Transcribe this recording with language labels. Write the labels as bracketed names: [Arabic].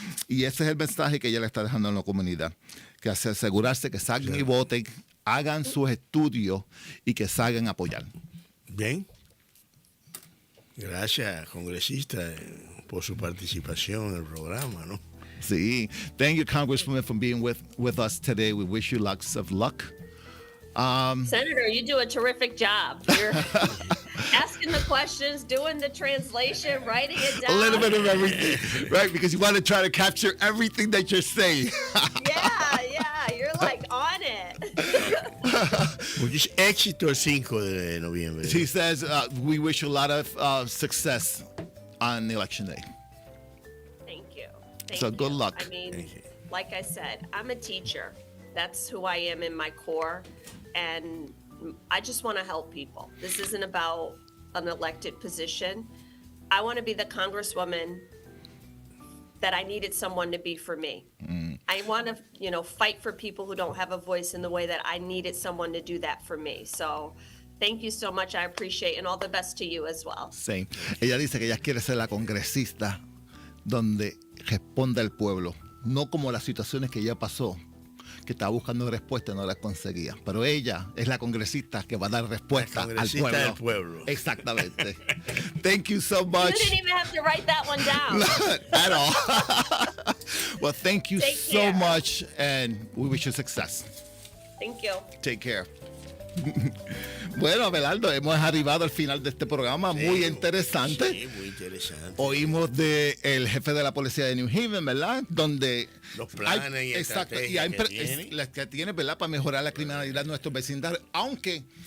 [Spanish] Y ese es el mensaje que ella le está dejando a la comunidad, que asegurarse que salgan y voten, hagan sus estudios y que salgan a apoyar. Bien. Gracias, congresista, por su participación en el programa, ¿no? [English] See, thank you, Congresswoman, for being with us today. We wish you lots of luck. Senator, you do a terrific job. You're asking the questions, doing the translation, writing it down. A little bit of everything, right? Because you want to try to capture everything that you're saying. Yeah, you're like on it. [Spanish] Muchos éxito el 5 de noviembre. [English] She says, we wish you a lot of success on election day. Thank you. So good luck. I mean, like I said, I'm a teacher. That's who I am in my core. And I just want to help people. This isn't about an elected position. I want to be the congresswoman that I needed someone to be for me. I want to, fight for people who don't have a voice in the way that I needed someone to do that for me. So thank you so much. I appreciate it, and all the best to you as well. Same. [Spanish] Ella dice que ella quiere ser la congresista donde responda al pueblo, no como las situaciones que ella pasó, que estaba buscando respuesta y no las conseguía. Pero ella es la congresista que va a dar respuesta al pueblo. Del pueblo. Exactamente. [English] Thank you so much. You didn't even have to write that one down. Not at all. Well, thank you so much, and we wish you success. Thank you. Take care. [Spanish] Bueno, Abelardo, hemos arribado al final de este programa, muy interesante. Sí, muy interesante. Oímos del jefe de la policía de New Haven, ¿verdad? Donde los planes y estrategias que tiene, ¿verdad? Para mejorar la criminalidad en nuestros vecindarios, aunque